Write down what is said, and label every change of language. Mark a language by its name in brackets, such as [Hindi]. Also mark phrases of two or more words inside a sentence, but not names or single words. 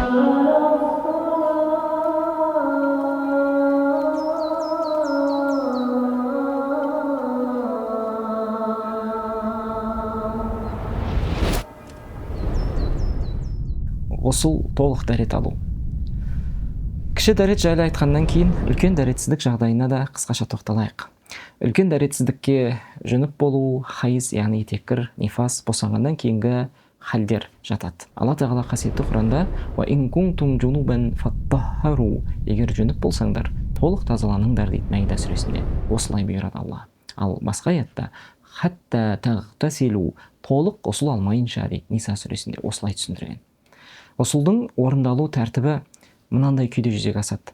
[Kazakh] Ғұсыл толық дәрет алу. Кіші дәрет жайлы айтқаннан кейін, үлкен дәретсіздік жағдайына да қысқаша тоқталайық. Үлкен дәретсіздікке жүніп болу, хайыз, яғни етеккір, нифас, босанғаннан кейінгі халдер жатады. Алла тағала қасиетті Құранда [Arabic] «وإن كنتم جنبا فاطهروا» [Kazakh] егер жүніп болсаңдар, толық тазаланыңдар дейді Маида сүресінде. Осылай бұйырады Алла. Ал басқа аятта [Arabic] «حتى تغتسلوا» [Kazakh] толық ғұсыл алмайынша дейді Ниса сүресінде осылай түсіндірген. Ғұсылдың орындалу тәртібі мынандай күйде жүзеге асады.